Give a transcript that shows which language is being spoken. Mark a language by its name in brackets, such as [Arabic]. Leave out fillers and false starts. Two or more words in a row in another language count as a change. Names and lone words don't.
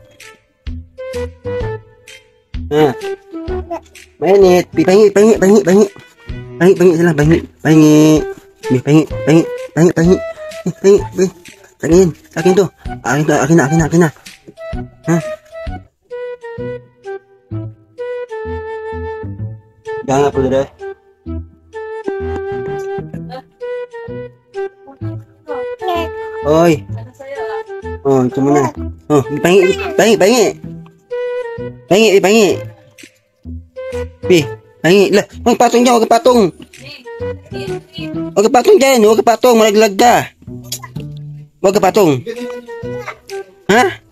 [Filipino] Ha? Mainit, pahingi sila, pahingi. Akin to. Akin na. Ha? [Malay] Jangan apa dah. Oi. Oh, itu mana? [Filipino] Oh, pahingi. Pahingi lah. Huwag patong dyan, huwag patong malaglag ka. Huwag patong. Ha?